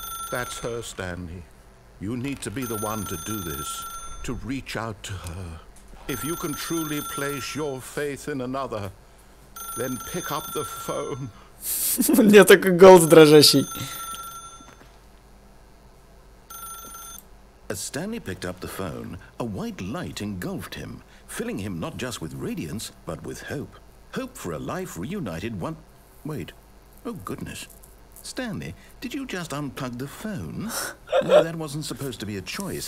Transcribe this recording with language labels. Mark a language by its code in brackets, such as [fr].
[en] That's her, Stanley. You need to be the one to do this, to reach out to her. If you can truly place your faith in another, then pick up the phone. [ru] У меня такой голос дрожащий. [en] As Stanley picked up the phone, a white light engulfed him, filling him not just with radiance, but with hope. Hope for a life reunited one... Wait. Oh, goodness. Stanley, did you just unplug the phone? No, that wasn't supposed to be a choice.